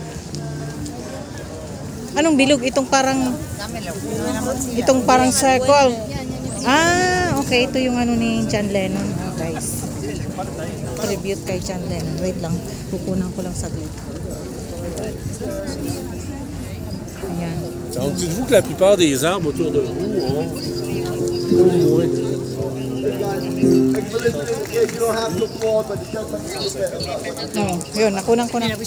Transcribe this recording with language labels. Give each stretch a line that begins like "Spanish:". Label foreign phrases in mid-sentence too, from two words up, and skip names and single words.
Filipino: Anong bilog? Itong parang circle. Ah, okay. Ito yung ano ni John Lennon, guys. Tribute kay John Lennon. Wait lang. Kukunan ko lang saglit. Ayan.
French: Alors dites-vous que la plupart des arbres autour de vous ont au moins
Filipino: yun, nakunan ko na.